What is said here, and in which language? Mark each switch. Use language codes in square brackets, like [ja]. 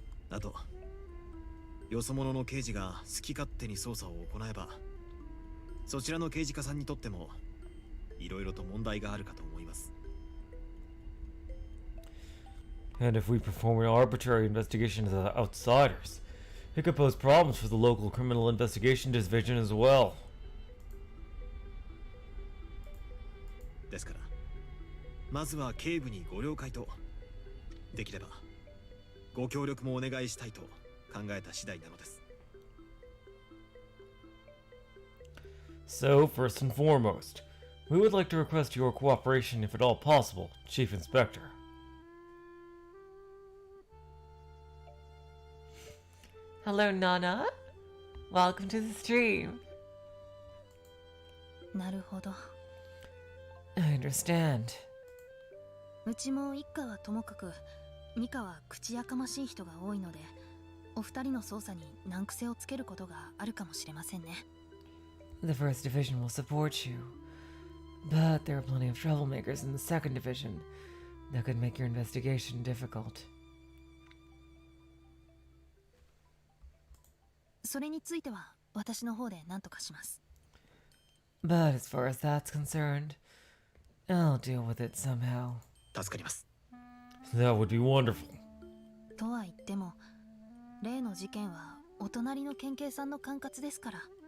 [ja] あと、よそ者の刑事が好き勝手に捜査を行えば、そちらの刑事課さんにとってもいろいろと問題があるかと思います。 [en] And if we perform an arbitrary investigation as outsiders, it could pose problems for the local criminal investigation division as well. [ja] ですからまずは警部にご了解とできればご協力もお願いしたいと考えた次第なのです。 [en] So, first and foremost, we would like to request your cooperation if at all possible, Chief Inspector. Hello, Nana. Welcome to the stream. [ja] なるほど。 [en] I understand. [ja] うちも一家はともかく二家は口やかましい人が多いので、お二人の捜査に難癖をつけることがあるかもしれませんね。 [en] The first division will support you, but there are plenty of troublemakers in the second division that could make your investigation difficult. [ja] それについては私の方で何とかします。 [en] But as far as that's concerned, I'll deal with it somehow. [ja] 助かります。 [en] That would be wonderful. [ja] とは言っても、例の事件はお隣の県警さんの管轄ですから。